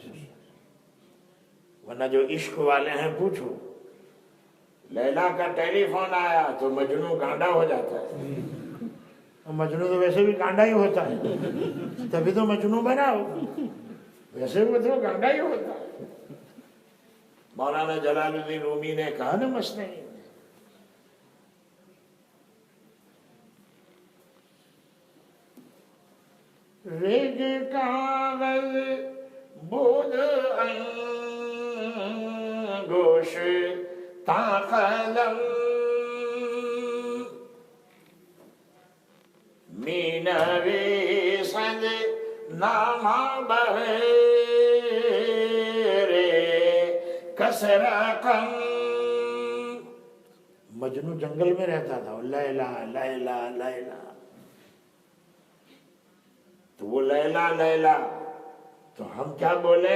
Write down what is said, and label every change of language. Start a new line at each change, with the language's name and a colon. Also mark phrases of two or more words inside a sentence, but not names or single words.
Urdu: ورنہ جو عشق والے ہیں پوچھو، لیلا کا ٹیلی فون آیا تو مجنوں گانڈا ہو جاتا ہے. مجنوں تو ویسے بھی گانڈا ہی ہوتا ہے، تبھی تو مجنوں بنا ہو، ویسے بھی تو گانڈا ہی ہوتا ہے. مولانا جلال الدین رومی نے کہا نا مثنوی میں،
Persian: ریگ کاغذ بود انگوش تا قلم می نویسد نامه بغیر کس رقم.
Urdu: مجنو جنگل میں رہتا تھا، لیلا لیلا لیلا، تو وہ لیلا لیلا، تو ہم کیا بولے؟